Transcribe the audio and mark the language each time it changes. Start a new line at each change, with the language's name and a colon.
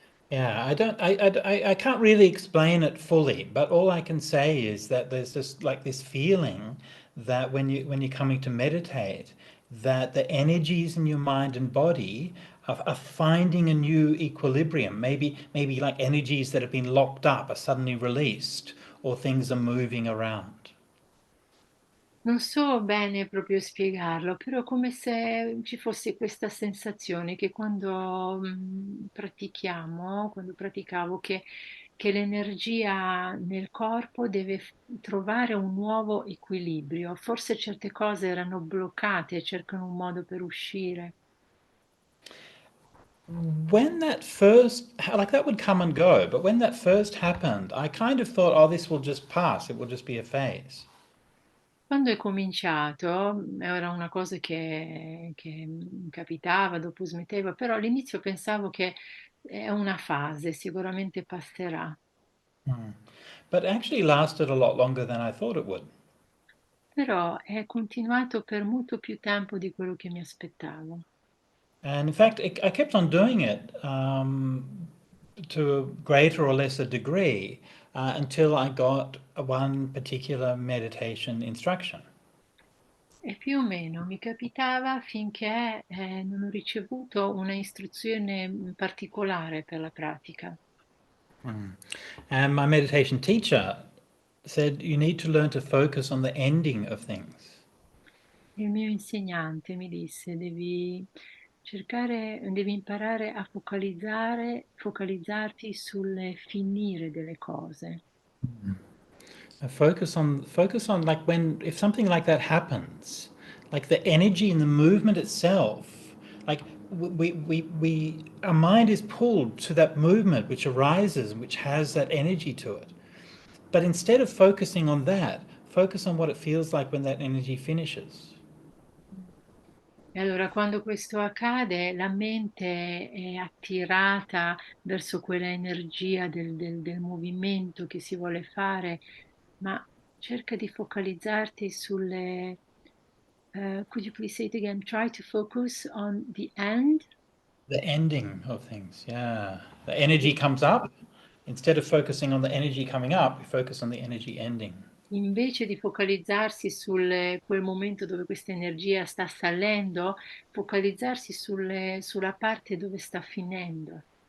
English: Yeah, I can't really explain it fully, but all I can say is that there's just like this feeling that when you're coming to meditate, that the energies in your mind and body are finding a new equilibrium. Maybe like energies that have been locked up are suddenly released, or things are moving around.
Italian: Non so bene proprio spiegarlo, però come se ci fosse questa sensazione che quando pratichiamo, quando praticavo, che l'energia nel corpo deve trovare un nuovo equilibrio. Forse certe cose erano bloccate e cercano un modo per uscire.
English: When that first, like that would come and go, but when that first happened, I kind of thought, oh, this will just pass, it will just be a phase.
Italian: Quando è cominciato, era una cosa che capitava, dopo smetteva, però all'inizio pensavo che è una fase, sicuramente passerà.
English: But actually lasted a lot longer than I thought it would.
Italian: Però è continuato per molto più tempo di quello che mi aspettavo.
English: And in fact, I kept on doing it to a greater or lesser degree until I got one particular meditation instruction.
Italian: E più o meno mi capitava finché non ho ricevuto una istruzione particolare per la pratica.
English: And my meditation teacher said, you need to learn to focus on the ending of things.
Italian: Il mio insegnante mi disse, devi imparare a focalizzarti sul finire delle cose.
English: Focus on like when if something like that happens, like the energy and the movement itself, like we our mind is pulled to that movement which arises and which has that energy to it. But instead of focusing on that, focus on what it feels like when that energy finishes.
Italian: E allora quando questo accade, la mente è attirata verso quella energia del movimento che si vuole fare, ma cerca di focalizzarti sulle...
English: could you please say it again? Try to focus on the end. The ending of things, yeah. The energy comes up. Instead of focusing on the energy coming up, we focus on the energy ending.
Italian: Invece di focalizzarsi sul quel momento dove questa energia sta salendo, focalizzarsi sulla parte dove sta finendo.